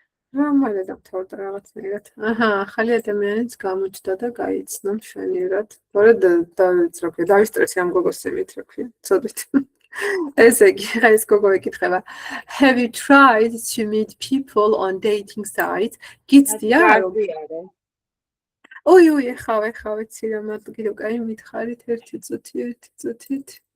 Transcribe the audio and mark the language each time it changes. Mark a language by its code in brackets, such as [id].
[ka] რომანა დამთავრდა რაღაცნაირად. ახალი ადამიანიც გამოჩნდა და გაიცნო მშვენიერად. თორე დავისტრესი ამ გოგოს იმით, რა ქვია, ცოდვით. ესე იგი, ეს გოგო ეკითხება. [en] Have you tried to meet people on dating sites? [ka] გიცდია? ოი, ეხავ, ცირა მადლობა, კაი, მითხარით ერთი წუთით.